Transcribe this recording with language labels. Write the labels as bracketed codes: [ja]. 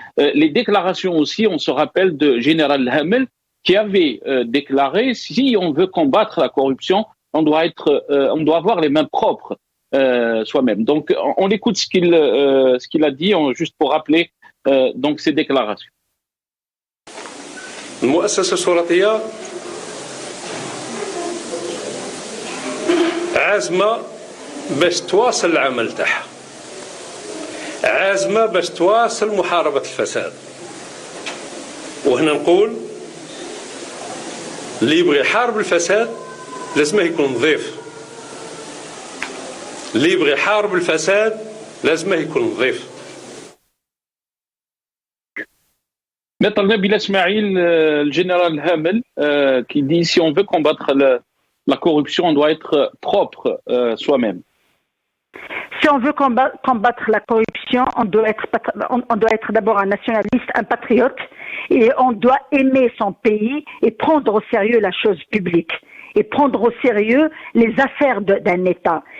[fr] Les déclarations aussi, on se rappelle de Général Hamel qui avait déclaré: si on veut combattre la corruption, on doit avoir les mains propres soi-même. Donc on écoute ce qu'il a dit, juste pour rappeler donc ces déclarations. [ar] المؤسسة الشرطية عازمة باش تواصل العمل تاعها، عازمة باش تواصل محاربة الفساد. وهنا نقول اللي يبغي يحارب الفساد لازمه يكون نظيف، اللي يبغي يحارب الفساد لازمه يكون نظيف. [fr] Maître Nabila Smaïl, le général Hamel, qui dit: si on veut combattre la corruption, on doit être propre soi-même. Si on veut combattre la corruption, on doit être d'abord un nationaliste, un patriote, et on doit aimer son pays et prendre au sérieux la chose publique, et prendre au sérieux les affaires d'un État.